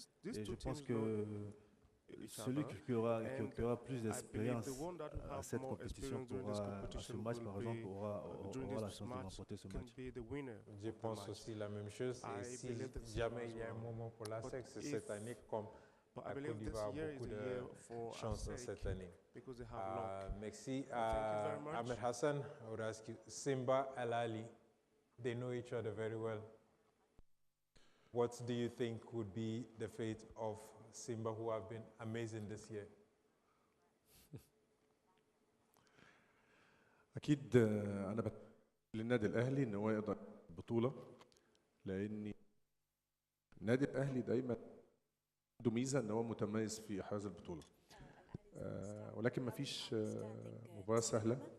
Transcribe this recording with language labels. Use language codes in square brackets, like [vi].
[fr] Et je pense que celui qui aura plus d'expérience à cette compétition à ce match, par exemple, aura la chance de remporter ce match. Je pense aussi la même chose. Et si jamais il y a un moment pour l'ASEC, c'est cette année, comme la Côte d'Ivoire a beaucoup de chance dans cette année. Merci. [en] Ahmed Hassan, I would ask you, Simba, Al Ahly, they know each other very well. What do you think would be the fate of Simba, who have been amazing this year? [ar] اكيد انا بتمنى للنادي الاهلي ان هو يقدر البطوله، لان النادي الاهلي دايما عنده ميزه ان هو متميز في احراز البطوله، ولكن مفيش مباراه سهله.